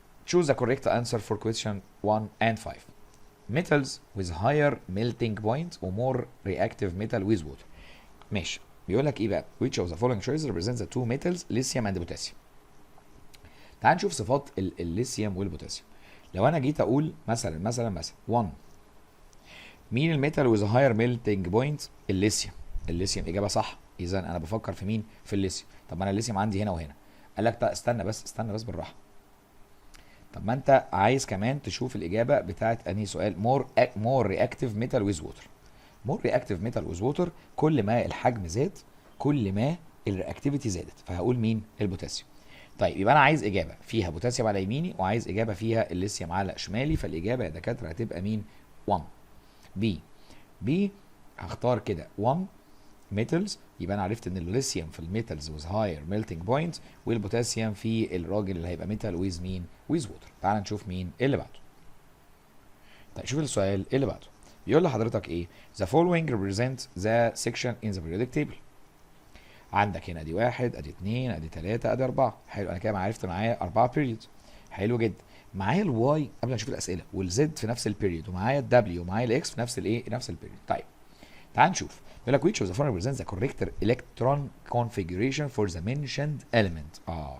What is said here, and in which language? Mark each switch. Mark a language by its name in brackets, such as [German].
[English] choose the correct answer for question 1 and 5. metals with higher melting point or more reactive metal with water. [Arabic] ماشي، بيقول لك ايه بقى؟ [English] which of the following choices represents the two metals lithium and potassium. [Arabic] تعال نشوف صفات الليثيوم والبوتاسيوم. لو انا جيت اقول مثلا 1 مين الميتال [English] with higher melting point؟ [Arabic] الليثيوم اجابه صح. اذا انا بفكر في مين؟ في الليثيوم. طب ما انا الليثيوم عندي هنا وهنا. قال لك استنى بس بالراحه. طب ما انت عايز كمان تشوف الاجابه بتاعت انهي سؤال؟ [English] more reactive metal with water. more reactive metal with water [Arabic] كل ما الحجم زاد كل ما الرياكتيفيتي زادت، فهقول مين؟ البوتاسيوم. طيب يبقى انا عايز اجابه فيها بوتاسيوم على يميني وعايز اجابه فيها الليثيوم على شمالي، فالاجابه يا دكاتره هتبقى مين؟ 1 بي. هختار كده 1 metals، يبقى انا عرفت ان الليثيوم في الميتالز [English] with higher melting point [Arabic] والبوتاسيوم في الراجل اللي هيبقى ميتال with مين؟ with water. تعال نشوف مين اللي بعده. طيب شوف السؤال اللي بعده، بيقول لحضرتك ايه؟ [English] the following represent the section in the periodic table. [Arabic] عندك هنا ادي 1 ادي 2 ادي 3 ادي 4. حلو، انا كده عرفت معايا 4 periods. حلو جدا. معايا الواي قبل ما نشوف الاسئله والزد في نفس البيريود، ومعايا الدبليو ومعايا الاكس في نفس الايه؟ نفس البيريود. طيب تعال نشوف، بيقول لك [English] which of the following represents the correct electron configuration for the mentioned element.